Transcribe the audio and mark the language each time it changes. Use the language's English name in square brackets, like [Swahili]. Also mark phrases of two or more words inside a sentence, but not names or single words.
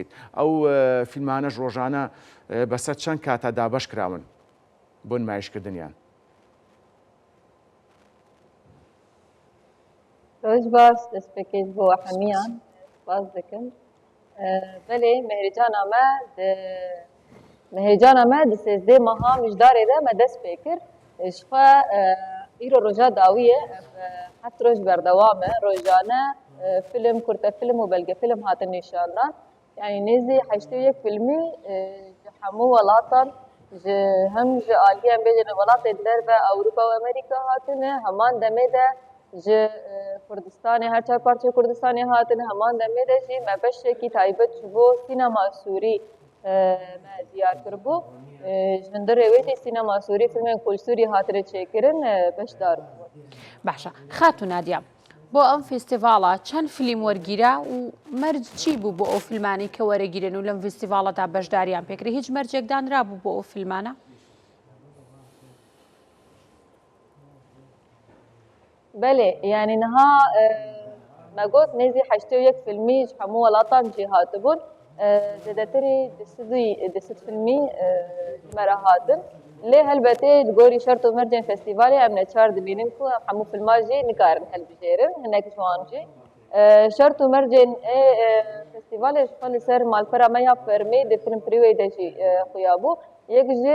[Central Kurdish] ئەو فیلمانەش ڕۆژانە بەسەر چەند کاتە دابەش کراون بۆ نمایشکردنیان. ڕۆژ باش دەست پێکەیت بۆ هەمیان باز دەکەم. [Kurdish] بەێ مهێجانە me di sêzdê meha mijdarê de me dest pê kir ji xwe îro roja dawî ye heft roj berdewam e rojane film kurtefilm û belgefilm hatin nîşandan yanî nêzî heştê yek filmî ji hemû welatan ji hem ji aliyê em bêjin welatên derve Ewropa û Amerîka hatine heman demê de ji Kurdistanê her çar parçeyê Kurdistanê hatine heman demê de jî me beşekî taybet ji bo sînema Sûrî me diyar kiribû ji hundirê wê tê sînema Sûrî filmên Kulsûrî hatine çêkirin beşdar bû. [Central Kurdish] باشە خات و نادیا بۆ ئەم فستیڤاڵە چەند فیلم وەرگیرا و مەرج چی بوو بۆ ئەو فیلمانی کە وەرەگیرن و لەم فستیڤاڵەدا بەشداریان پێکرێ هیچ مەرجێکدانرا بوو بۆ ئەو فیلمانە؟ [Kurdish] بەێ یعنی نها me got nêzî heştê û yek filmî ji hemû welatan jî hatibûn zêdetirî di sed filmî me re hatin lê helbetê li gorî şert û mercên festîvalê em neçar dibînin ku hemû filman jî nikarin helbijêrin hinek ji wan jî şert û mercên festîvalê ji xwe li ser malpera me ya fermê di film prîwê de jî xuyabû yek jî